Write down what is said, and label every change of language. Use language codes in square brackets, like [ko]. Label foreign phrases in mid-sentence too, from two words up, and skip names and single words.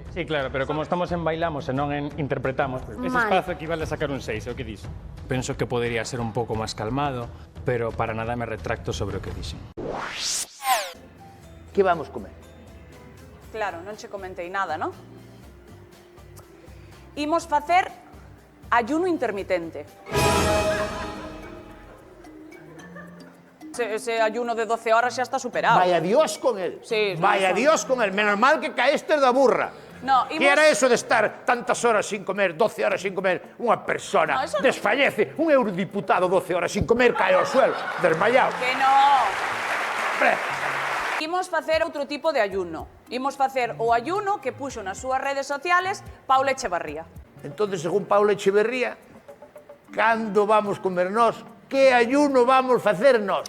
[es] Sí, claro, [gl] pero como estamos en bailamos e non en interpretamos, ese espazo equivale a sacar un 6, o que dis? Penso que podería ser un pouco máis calmado, pero para nada me retracto sobre o que dixen. Que vamos comer? Claro, non che comentei nada, ¿no? Imos facer [es] ayuno intermitente. [gl] Ese ayuno de 12 horas xa está superado. [es] Vaya Dios con él. Sí, Vaya Dios con él. [gl] Menos mal que caíste da burra. [es] No, ¿Qué era eso de estar tantas horas sin comer, 12 horas sin comer? [gl] Unha persona [es] No, desfallece, un eurodiputado 12 horas sin comer, cae ao suelo, desmayado. Que no. [gl] Imos facer outro tipo de ayuno. Imos facer o ayuno que puxo nas súas redes sociales Paula Echevarría. Entonces, según Paula Echeverría, cando vamos comer nós? Que ayuno vamos facer nós?